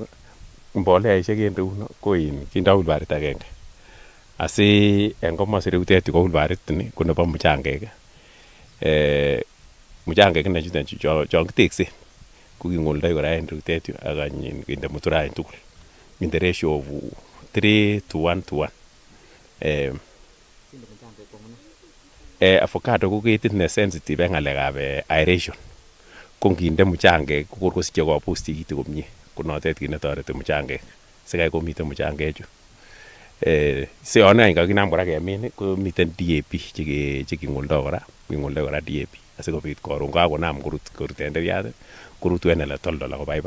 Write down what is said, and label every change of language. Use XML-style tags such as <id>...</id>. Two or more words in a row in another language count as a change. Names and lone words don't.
<kln>Mboleaisiek en reu ko kindoo wilbarit agenge. Asi en komosi reutet ko wilbarit ni ko nebo mchangek. Mchangek inei chuton chon kiteksen ko king'oldoi kora en reutet yu ak kinde mutura en tugul.</kln> <en>In the ratio of 3:1:1.</en> <kln>Avocado ko ketit ne sensitive en ng'alekab aeration. Ko nginde mchangek ko kor kosiche kobus tikitik komie. Ko notet kit netoreti mchangek. Sikai komiten mchangek chu. So yon any kakinam kora kemin ko miten DAP cheking'oldoi kora. King'oldoi kora DAP asikobit koron kakonam korut tenderiat korutu en ele toldol ako baibai.</kln>